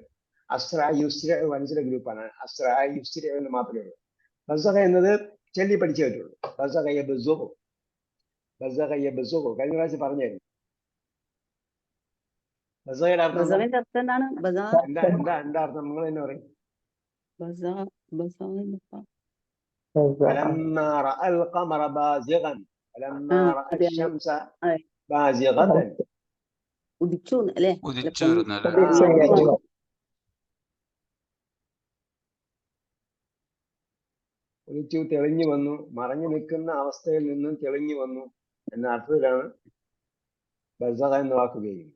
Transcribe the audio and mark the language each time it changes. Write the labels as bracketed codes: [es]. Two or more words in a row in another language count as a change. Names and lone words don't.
[ml] അസ്ര യുസ്ര മനസ്സിലെ ഗ്രൂപ്പാണ്. അസ്ര യുസ്ര എന്ന് മാത്രമേ ഉള്ളൂ. ബസഖ എന്നത് ചൊല്ലി പഠിച്ചേ പറ്റുള്ളൂ. [ar] بزغ يبزغ, بزغ يبزغ [ml] കഴിഞ്ഞ പ്രാവശ്യം പറഞ്ഞായിരുന്നു. ബസഖയുടെ അർത്ഥം എന്താ? അർത്ഥം നിങ്ങൾ തന്നെ പറയും. [ar] فلما رأى القمر بازغا فلما رأى الشمس بازغة. [ml] ഉദിച്ചു, തെളിഞ്ഞു വന്നു, മറഞ്ഞു നിൽക്കുന്ന അവസ്ഥയിൽ നിന്നും തെളിഞ്ഞു വന്നു എന്ന അർത്ഥത്തിലാണ് ബസഖ എന്ന് വാക്ക് ഉപയോഗിക്കുന്നത്.